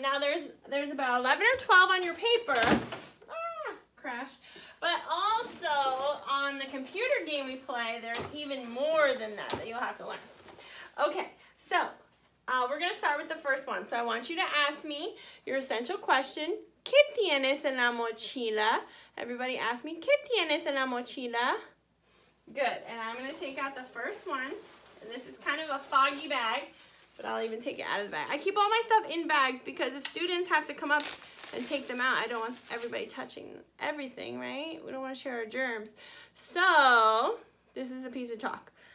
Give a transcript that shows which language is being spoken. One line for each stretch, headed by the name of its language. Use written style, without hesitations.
English: Now, there's about 11 or 12 on your paper. Crash. But also, on the computer game we play, there's even more than that you'll have to learn. Okay, so we're going to start with the first one. So I want you to ask me your essential question.
Spanish: ¿Qué tienes en la mochila? Everybody ask me, ¿qué tienes en la mochila?
English: Good, and I'm going to take out the first one. And this is kind of a foggy bag, but I'll even take it out of the bag. I keep all my stuff in bags because if students have to come up and take them out, I don't want everybody touching everything, right? We don't want to share our germs. So, this is a piece of chalk.